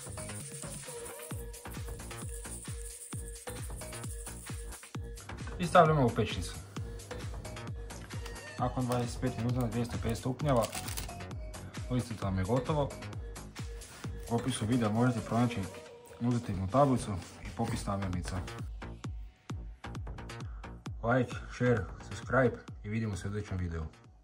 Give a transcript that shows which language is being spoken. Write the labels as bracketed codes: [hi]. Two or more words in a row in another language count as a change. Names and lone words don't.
[hr] I stavljamo u pećnicu. Nakon 25 minuta na 250 stupnjeva listić nam je gotovo. U opisu videa možete pronaći nutritivnu tablicu i popis namirnica. [en] Like, share, subscribe [hr] i vidimo se u sljedećem videu.